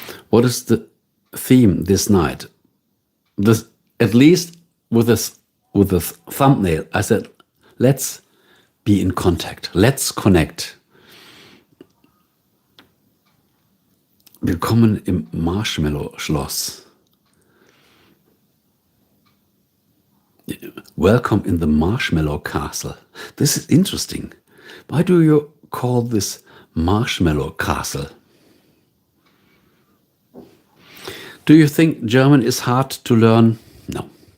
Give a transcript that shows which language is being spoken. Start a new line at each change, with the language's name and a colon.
English: What is the theme this night? This, at least with the thumbnail, I said, let's be in contact. Let's connect.
German: Willkommen im Marshmallow-Schloss.
English: Welcome in the Marshmallow Castle. This is interesting. Why do you call this Marshmallow Castle? Do you think German is hard to learn? No.